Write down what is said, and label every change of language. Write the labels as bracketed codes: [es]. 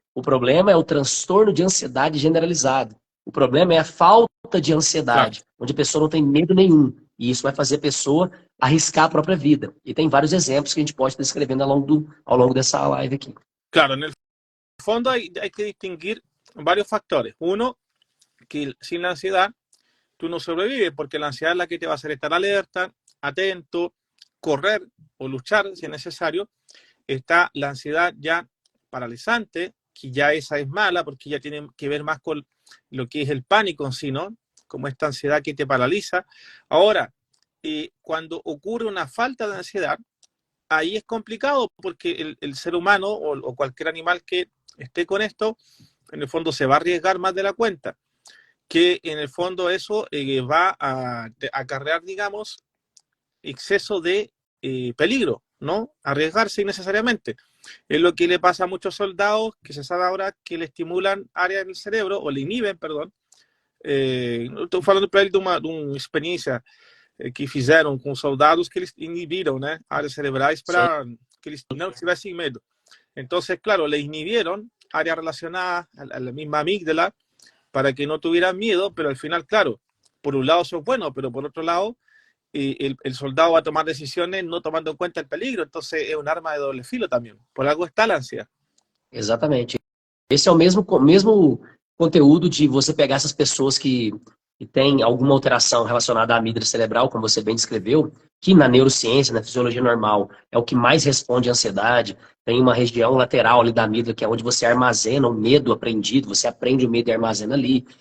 [pt] O problema é o transtorno de ansiedade generalizado. O problema é a falta de ansiedade, onde a pessoa não tem medo nenhum. E isso vai fazer a pessoa arriscar a própria vida. E tem vários exemplos que a gente pode estar descrevendo ao longo dessa live aqui. [es] Claro, no fondo hay que distinguir varios factores. Uno, que sin la ansiedad tú no sobrevives, porque la ansiedad es la que te va a hacer estar alerta, atento, correr o luchar si es necesario. Está la ansiedad ya paralizante, que ya esa es mala porque ya tiene que ver más con lo que es el pánico en sí, ¿no? Como esta ansiedad que te paraliza. Ahora, cuando ocurre una falta de ansiedad, ahí es complicado porque el ser humano o cualquier animal que esté con esto, en el fondo se va a arriesgar más de la cuenta, que en el fondo eso va a acarrear, digamos, exceso de peligro, ¿no? Arriesgarse innecesariamente. Es lo que le pasa a muchos soldados que se sabe ahora que le estimulan áreas del cerebro, o le inhiben, [pt] perdão. Estou falando para ele de uma experiência que fizeram com soldados que eles inibiram, né, áreas cerebrais para que eles não tivessem medo. Então, [es] claro, le inhibieron áreas relacionadas a la misma amígdala para que no tuvieran miedo, pero al final, claro, por un lado eso es bueno, pero por otro lado, el soldado va a tomar decisiones no tomando en cuenta el peligro, entonces es un arma de doble filo también. Por algo está la ansiedad. [pt] Exatamente. Esse é o mesmo conteúdo de você pegar essas pessoas que têm alguma alteração relacionada à amígdala cerebral, como você bem descreveu, que na neurociência, na fisiologia normal, é o que mais responde à ansiedade. Tem uma região lateral ali da amígdala, que é onde você armazena o medo aprendido, você aprende o medo e armazena ali.